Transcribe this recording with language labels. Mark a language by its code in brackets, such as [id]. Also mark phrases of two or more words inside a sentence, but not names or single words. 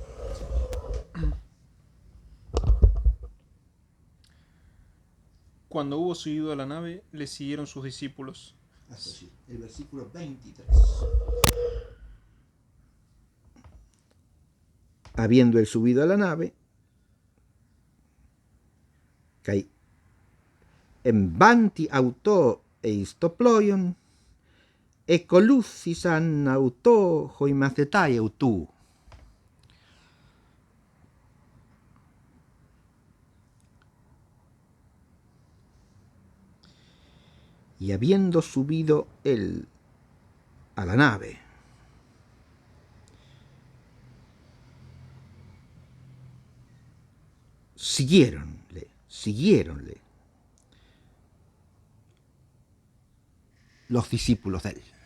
[es] Cuando hubo subido a la nave, le siguieron sus discípulos. Así, el versículo 23. Habiendo él subido a la nave, [el] καὶ ἐμβάντι αὐτῷ εἰς τὸ πλοῖον, ἠκολούθησαν αὐτῷ οἱ μαθηταὶ αὐτοῦ. [es] Y habiendo subido él a la nave, siguiéronle los discípulos de él.